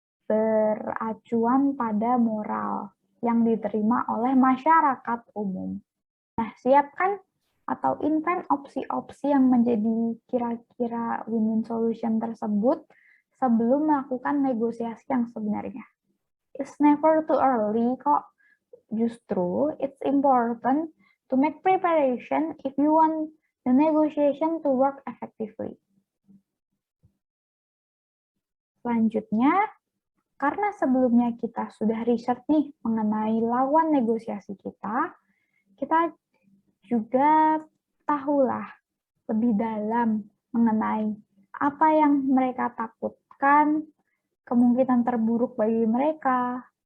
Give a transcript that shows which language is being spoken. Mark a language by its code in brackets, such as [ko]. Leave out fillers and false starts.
[id] beracuan pada moral yang diterima oleh masyarakat umum. Nah, siapkan atau invent opsi-opsi yang menjadi kira-kira win-win solution tersebut sebelum melakukan negosiasi yang sebenarnya. [en] It's never too early kok. Justru, it's important to make preparation if you want the negotiation to work effectively. [id] Selanjutnya, karena sebelumnya kita sudah riset nih mengenai lawan negosiasi kita juga tahulah lebih dalam mengenai apa yang mereka takutkan, kemungkinan terburuk bagi mereka.